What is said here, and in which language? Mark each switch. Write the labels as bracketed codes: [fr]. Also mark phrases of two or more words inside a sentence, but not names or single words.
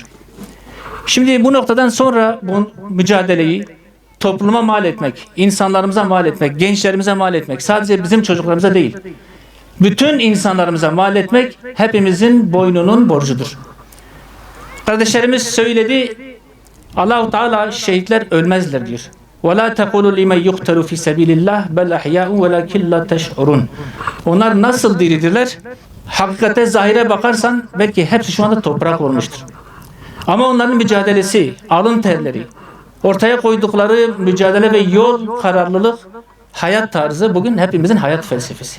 [tr] Şimdi bu noktadan sonra bu mücadeleyi topluma mal etmek, insanlarımıza mal etmek, gençlerimize mal etmek, sadece bizim çocuklarımıza değil, bütün insanlarımıza mal etmek hepimizin boynunun borcudur. Kardeşlerimiz söyledi, Allah-u Teala şehitler ölmezler diyor. [ar] وَلَا تَقُولُوا لِمَنْ يُقْتَلُوا فِي سَبِيلِ اللّٰهِ بَلْ اَحْيَاءٌ وَلَكِنْ لَا تَشْعُرُونَ. [tr] Onlar nasıl diridirler? Hakikate, zahire bakarsan belki hepsi şu anda toprak olmuştur. Ama onların mücadelesi, alın terleri, ortaya koydukları mücadele ve yol, kararlılık, hayat tarzı bugün hepimizin hayat felsefesi.